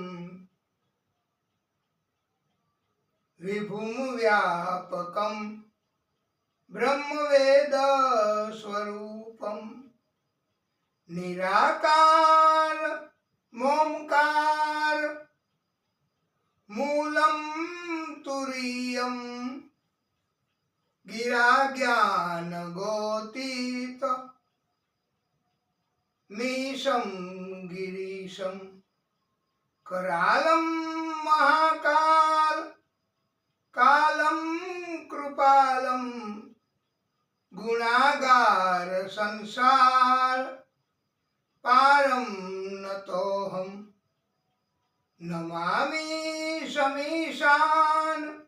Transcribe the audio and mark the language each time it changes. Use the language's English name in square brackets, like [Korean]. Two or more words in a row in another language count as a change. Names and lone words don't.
[Sanskrit] વિભુમ વ્યાપકમ બ્રહ્મવેદ સ્વરૂપમ નિરાકાર મોમકાર મૂલમ તુરીયમ ગિરા જ્ઞાન ગોતીત મીશમ ગિરીશમ करालम महाकाल कालम कृपालम गुणागार संसार पारम नतोहम नमामि समीशान